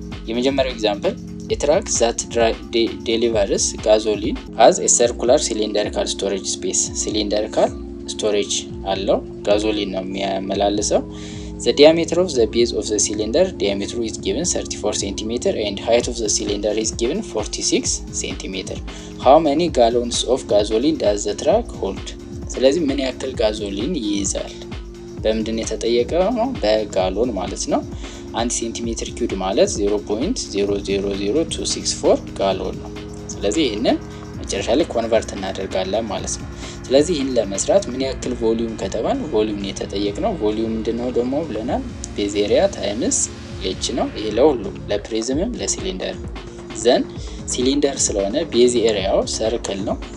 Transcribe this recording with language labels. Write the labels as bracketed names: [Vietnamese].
[Amharic] የመጀመሪያው ኤግዛምፕል የትራክ [English] ዛት ዴሊቨርስ ጋዞሊን አዝ ኤ ሰርኩላር ሲሊንደሪካል ስቶሬጅ ስፔስ። [Amharic] ሲሊንደሪካል ስቶሬጅ አለው፣ ጋዞሊን ነው የሚያመላልሰው። [English] the diameter of the base of the cylinder diameter is given 34 cm and height of the cylinder is given 46 cm. how many gallons of gasoline does the truck hold? [Amharic] ስለዚህ ምን ያክል ጋዞሊን ይይዛል በምንድን ነው የተጠየቀው ነው፣ በጋሎን ማለት ነው። 1 ሴንቲሜትር ኪዩብ ማለት 0.000264 ጋሎን ነው። ስለዚህ ይሄንን መጨረሻ ላይ ኮንቨርት እናደርጋለን ማለት ነው። ስለዚህ ይህን ለመስራት ምን ያክል ቮሊዩም ከተባል ቮሊዩም ነው የተጠየቅነው። ቮሊዩም ምንድነው ደግሞ ብለናል፣ ቤዝ ኤሪያ ታይምስ ኤች ነው። ይሄ ለሁሉ ለፕሪዝምም ለሲሊንደር። ዘን ሲሊንደር ስለሆነ ቤዝ ኤሪያው ሰርክል ነው።